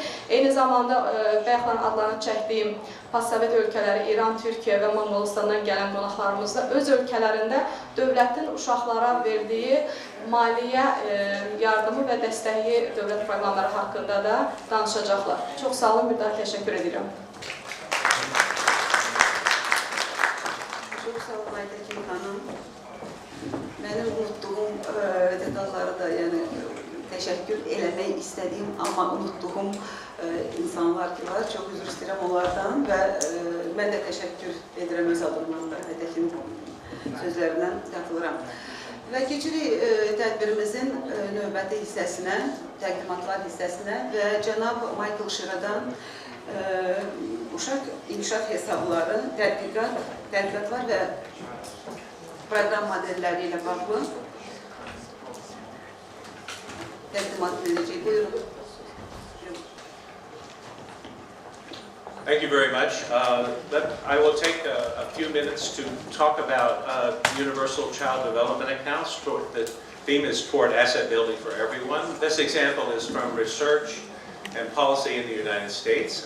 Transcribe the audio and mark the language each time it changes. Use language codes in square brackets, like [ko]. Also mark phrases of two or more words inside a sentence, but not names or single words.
[az] Eyni zamanda bayaqdan adlarını çəkdiyim postsovet ölkələri İran, Türkiyə və Monqolistandan gələn qonaqlarımız da öz ölkələrində dövlətin uşaqlara verdiyi maliyyə yardımı və dəstəyi dövlət proqramları haqqında da danışacaqlar. Çox sağ olun, bir daha təşəkkür edirəm. [tr] Çok sağ olun Aytekin Hanım. Benim unuttuğum detalları da yani teşekkür [az] eləmək istədiyim [tr] ama unuttuğum insanlar ki var. [az] Çok üzr istəyirəm onlardan və mən də təşəkkür edirəm öz adımdan da Aytekin sözlərindən qatılıram. Və keçirik tədbirimizin növbəti hissəsinə, təqdimatlar hissəsinə və cənab Michael Şiradan uşaq inkişaf hesabları, tədqiqatlar və proqram modelləri ilə bağlı təqdimat edəcək. Buyurun. [en] Thank you very much. I will take a few minutes to talk about universal child development accounts. The theme is toward asset building for everyone. This example is from research and policy in the United States.